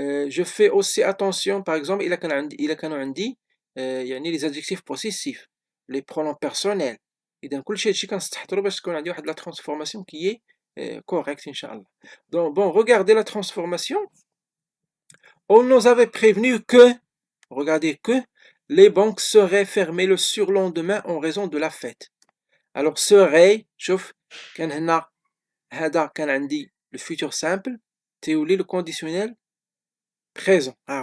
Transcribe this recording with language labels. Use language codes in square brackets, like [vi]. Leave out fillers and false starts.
[fr] Je fais aussi attention par exemple [ar] إلا كانوا عندي يعني [fr] les adjectifs possessifs, les pronoms personnels. [ar] إذا كلشي هادشي كنستحضرو باش تكون عندي واحد [fr] la transformation qui est correcte [ar] إن شاء الله. [fr] Donc bon, regardez la transformation. On nous avait prévenu que, regardez que, les banques seraient fermées le surlendemain en raison de la fête. [ar] Alors serait, شوف كان هنا هذا كان عندي le futur simple تيولي le conditionnel présent.